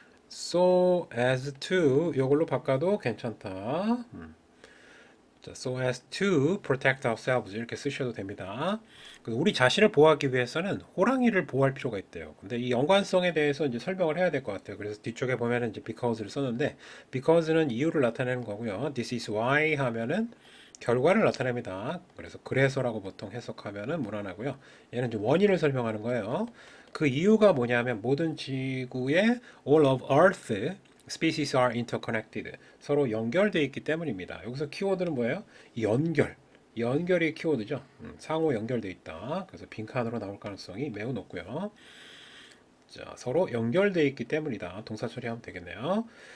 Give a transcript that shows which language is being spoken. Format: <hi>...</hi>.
<en>so as to</en> <ko>이걸로 바꿔도 괜찮다.</ko> <en>자, so as to protect ourselves</en> <ko>이렇게 쓰셔도 됩니다. 우리 자신을 보호하기 위해서는 호랑이를 보호할 필요가 있대요. 근데 이 연관성에 대해서 이제 설명을 해야 될 것 같아요. 그래서 뒤쪽에 보면은 이제 because를 썼는데 because는 이유를 나타내는 거고요.</ko> <en>This is why</en> <ko>하면은 결과를 나타냅니다. 그래서 그래서라고 보통 해석하면은 무난하고요. 얘는 이제 원인을 설명하는 거예요. 그 이유가 뭐냐면 모든 지구의</ko> <en>all of Earth species are interconnected.</en> <ko>서로 연결되어 있기 때문입니다. 여기서 키워드는 뭐예요? 연결. 연결이 키워드죠. 상호 연결되어 있다. 그래서 빈칸으로 나올 가능성이 매우 높고요. 자, 서로 연결되어 있기 때문이다. 동사 처리하면 되겠네요.</ko>